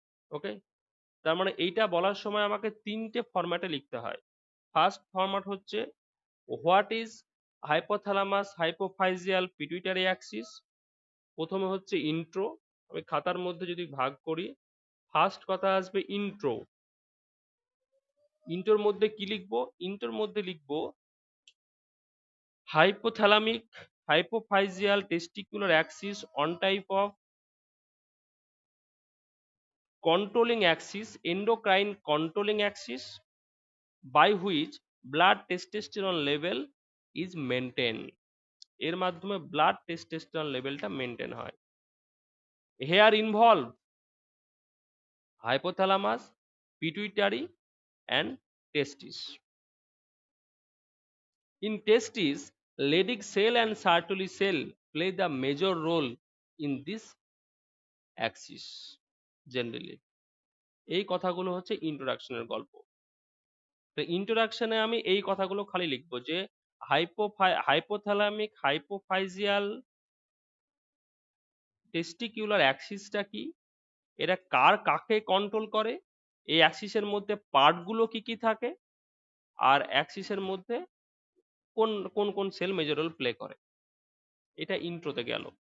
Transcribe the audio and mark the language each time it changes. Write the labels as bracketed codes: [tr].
[bn] ওকে, তার মানে এইটা বলার সময় আমাকে তিনটে ফরম্যাটে লিখতে হয়। [en] First format হচ্ছে what is hypothalamus hypophyseal pituitary axis. [bn] প্রথমে হচ্ছে ইন্ট্রো, আমি খাতার মধ্যে যদি ভাগ করি, ফার্স্ট কথা আসবে ইন্ট্রো। ইন্ট্রোর মধ্যে কি লিখবো, ইন্ট্রোর মধ্যে লিখবো [en] hypothalamic hypophyseal testicular axis on type of controlling axis endocrine controlling axis by which blood testosterone level is maintained। [bn] এর মাধ্যমে ব্লাড টেস্টোস্টেরন লেভেলটা মেনটেন হয়। [en] Here involve hypothalamus pituitary and testis। In testis, Leydig cell and Sertoli cell play the major role in this axis generally। [bn] এই কথাগুলো হচ্ছে ইন্ট্রোডাকশনের গল্প। তো ইন্ট্রোডাকশনে আমি এই কথাগুলো খালি লিখবো যে হাইপোথ্যালামিক হাইপোফাইজিয়াল টেস্টিকিউলার অ্যাক্সিসটা কি, এটা কার কাকে কন্ট্রোল করে, এই অ্যাক্সিসের মধ্যে পার্টগুলো কি কি থাকে, আর অ্যাক্সিসের মধ্যে কোন কোন কোন সেল মেজর রোল প্লে করে। এটা ইন্ট্রোতে গেল।